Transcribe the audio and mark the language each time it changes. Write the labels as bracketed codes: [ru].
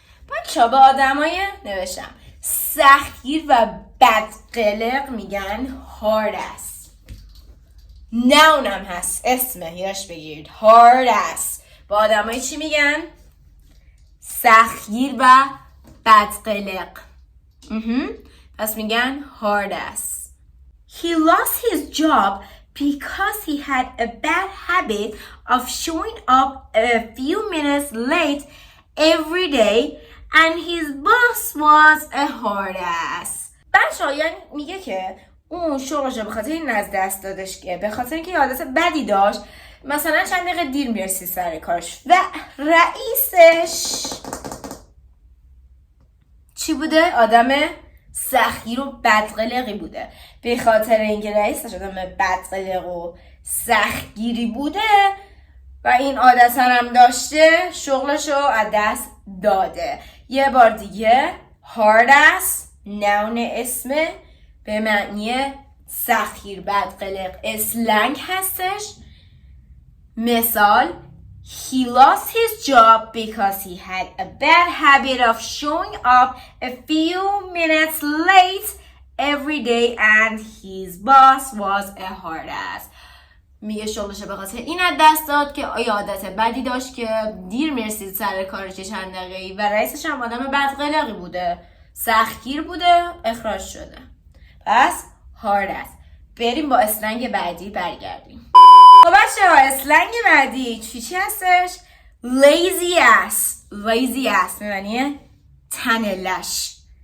[fa] بچه‌ها به آدمای نوشتم سختگیر و بدقلق میگن hard ass. noun هم هست، اسمه، یادش بگیرید. [en] hard ass. [fa] با آدمای چی میگن؟ سختگیر و بدقلق. پس میگن hard ass. [en] He lost his job because he had a bad habit of showing up a few minutes late every day and his boss was a hard ass. [fa] بچه‌ها یعنی میگه که اون شغلش به خاطر این از دست دادش که به خاطر اینکه عادت بدی داشت، مثلا چند دقیقه دیر میرسی سر کارش و رئیسش چی بوده؟ آدم سختگیر و بدقلقی بوده. به خاطر اینکه رئیسش آدم بدقلق و سختگیری بوده و این عادت هم داشته، شغلشو از دست داده. یه بار دیگه hard ass noun اسمه به معنی سختگیر بدقلق، اسلنگ هستش. [en] مثال He lost his job because he had a bad habit of showing up a few minutes late every day and his boss was a hard ass. [fa] میگه شغلش به خاطر این از دست داد که عادت بدی داشت که دیر میرسید سر کارش چند دقیقه‌ای و رئیسش هم آدم بدقلقی بوده، سختگیر بوده، اخراج شده. پس hard ass. بریم با اسلنگ بعدی برگردیم. خب بچه ها، اسلنگ بعدی چی هستش؟ lazy ass معنی تنه لش.